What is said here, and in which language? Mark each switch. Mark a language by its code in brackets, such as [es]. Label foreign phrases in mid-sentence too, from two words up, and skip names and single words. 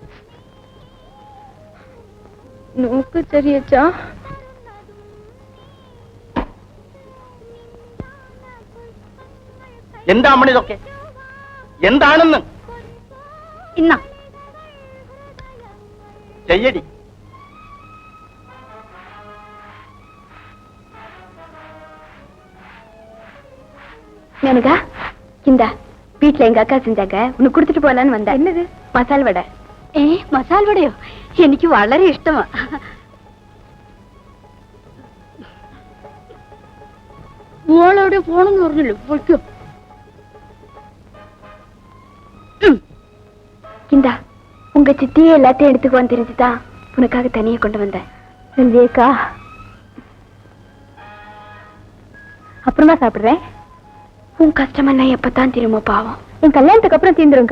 [ml] നോക്ക് ചെറിയച്ചാ, എന്താ അമ്മ ഇതൊക്കെ? എന്താണെന്ന് ഇന്നാ ചെയ്യടി. [ta] மேனகா, இந்த வீட்டுல எங்க அக்கா செஞ்சாங்க, உனக்கு கொடுத்துட்டு போலான்னு வந்தேன். என்னது? மசால் வடை. மசால் வடையோ? எனக்கு വളരെ இஷ்டமா. [ml] മോളോടെ പോണെന്ന് പറഞ്ഞല്ലോ, പൊയ്ക്കോ. [ta] இந்தா, உங்க சித்தியே எல்லாத்தையும் எடுத்துக்குவான்னு தெரிஞ்சுதான் உனக்காக தனியே கொண்டு வந்தேன். செல்வியக்கா, அப்புறமா சாப்பிடுறேன். உன் கஷ்டமெல்லாம் எப்பதான் திரும்ப பாவம். என் கல்யாணத்துக்கு அப்புறம் தீந்துருங்கா.